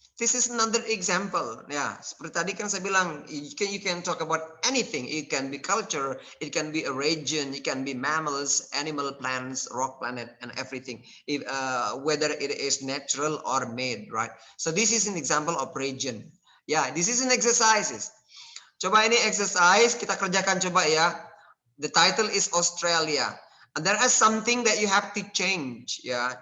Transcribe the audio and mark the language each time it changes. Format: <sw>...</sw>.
<en>This is another example.</en> <id>Ya, seperti tadi kan saya bilang,</id> <en>you can talk about anything. It can be culture, it can be a region, it can be mammals, animal, plants, rock planet, and everything. If, whether it is natural or made, right? So this is an example of region. Ya, this is an exercises.</en> <id>Coba ini exercise kita kerjakan coba ya.</id> <en>The title is Australia. And there is something that you have to change ya.</en>